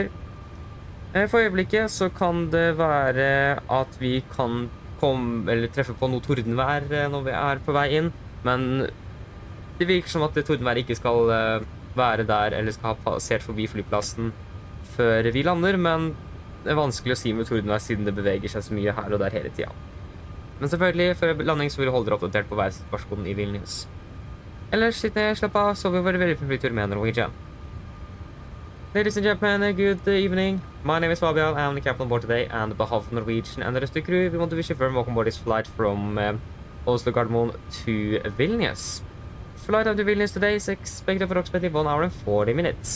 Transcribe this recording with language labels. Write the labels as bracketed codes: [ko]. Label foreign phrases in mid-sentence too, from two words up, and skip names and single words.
[no] For øyeblikket så kan det være at vi kan treffe på noe tordenvær når vi er på vei inn, men det virker som at tordenvær ikke skal være der, eller skal ha passert forbi flyplassen før vi lander, men det er vanskelig å si med tordenvær siden det beveger seg så mye her og der hele tiden. Men selvfølgelig, før landing så vil vi holde dere oppdatert på værsituasjonen i Vilnius. Ellers, sitt ned, slapp av, så vi var veldig på flytur med Norwegian. [en] Ladies and gentlemen, good evening. My name is Fabian, I am the captain on board today, and on behalf of Norwegian and the rest of the crew, we want to wish you a very welcome aboard this flight from Oslo to Vilnius. Flight out to Vilnius today is expected for approximately 1 hour and 40 minutes.